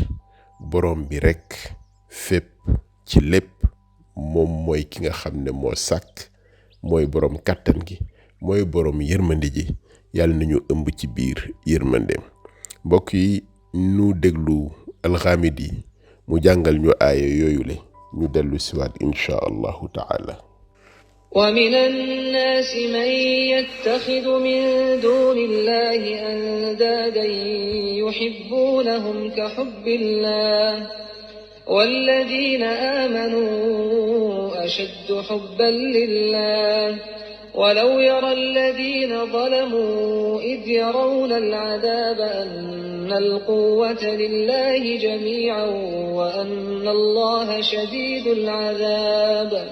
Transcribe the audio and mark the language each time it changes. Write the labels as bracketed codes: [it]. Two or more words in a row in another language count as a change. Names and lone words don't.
[wo] borom bi rekk fépp ci lépp moom mooy ki nga xam ne moo sàkk, mooy borom kàttan gi, mooy borom yërmande ji. yàlla nañu ëmb ci biir yërmandeem. mbokk yi nu déglu alxaamidi mu jàngal ñu aaya yooyu le ñu dellu siwaat [ar] إن شاء الله تعالى. ومن الناس من يتخذ من دون الله أندادا يحبونهم كحب الله والذين آمنوا أشد حبا لله ولو يرى الذين ظلموا إذ يرون العذاب أن القوة لله جميعا وأن الله شديد العذاب